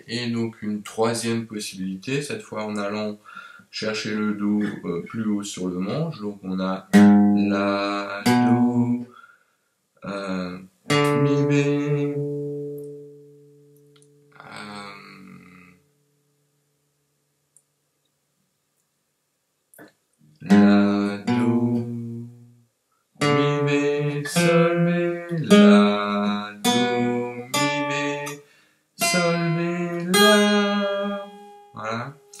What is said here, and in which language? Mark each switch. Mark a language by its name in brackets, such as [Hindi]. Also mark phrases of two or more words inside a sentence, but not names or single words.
[French] Et donc une troisième possibilité, cette fois en allant chercher le Do plus haut sur le manche. Donc on a La, Do, Mi, Bé, La, Do, Mi, Bé, Sol, Bé, La, Do, Mi, Bé, Sol, Bé, La. Voilà.